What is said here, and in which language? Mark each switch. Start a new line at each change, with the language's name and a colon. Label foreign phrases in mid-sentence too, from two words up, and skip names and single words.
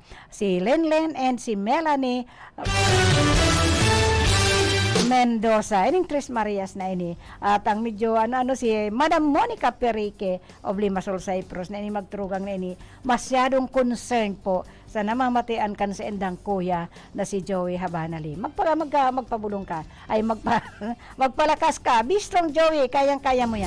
Bikol: Si Lenlen and si Melanie Mendoza, ining Tres Marias na ini. At ang medyo si Madam Monica Perique of Limassol Cyprus na ini magtrugang na ini, masyadong concerned po sa namamatian kan sa endang kuya na si Joey Habana Lim.
Filipino: Magpabulong ka, ay magpalakas ka.
English: Be strong, Joey,
Filipino: kayang-kaya mo yan.